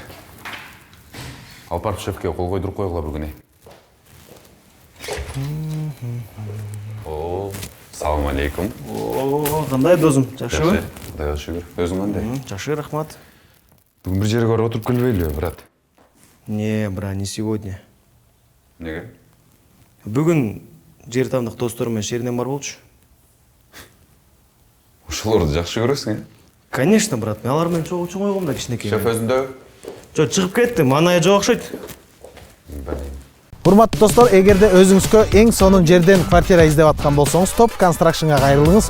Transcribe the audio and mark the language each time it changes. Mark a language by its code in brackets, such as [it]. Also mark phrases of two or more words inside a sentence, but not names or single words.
[ky] Алпаров шефке кол койдуруп койгула бүгүн. Салам алейкум. Кандай досум? Жакшыбы? Кудайга шүгүр. Өзүң кандай? Жакшы, рахмат. Бүгүн бир жерге барып отуруп келбейлиби, брат? [ru] Не, брат, не сегодня. [ky] Неге? Бүгүн жер тамдык досторум менен шеринен бар болчу. Ошолорду жакшы көрөсүң, Конечно, брат, мен алар менен чогуу чоңойгом да кичинекей. Шеф өзүндө? Жок, чыгып кетти, манайы жок окшойт. Урматтуу достор, эгерде өзүңүзгө эң сонун жерден квартира издеп аткан болсоңуз, Top Construction'га кайрылыңыз.